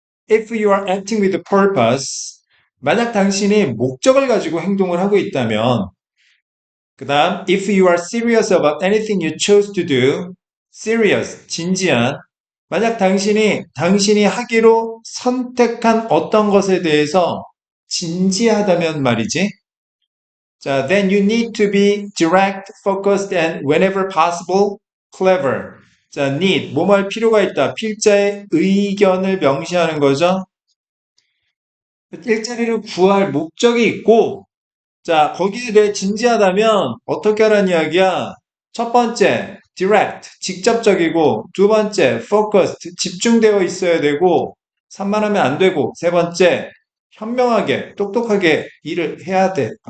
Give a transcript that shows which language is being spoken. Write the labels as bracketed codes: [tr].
[en] If you are acting with a purpose, [ko] 만약 당신이 목적을 가지고 행동을 하고 있다면, 그 다음, [en] if you are serious about anything you chose to do, [ko] serious, 진지한, 만약 당신이 하기로 선택한 어떤 것에 대해서 진지하다면 말이지. [en] 자, then you need to be direct, focused, and whenever possible, clever. [ko] 자, need, 뭐뭐 할 필요가 있다. 필자의 의견을 명시하는 거죠. 일자리를 구할 목적이 있고, 자, 거기에 대해 진지하다면 어떻게 하라는 이야기야? 첫 번째, direct, 직접적이고, 두 번째, focused, 집중되어 있어야 되고, 산만하면 안 되고, 세 번째, 현명하게, 똑똑하게 일을 해야 돼.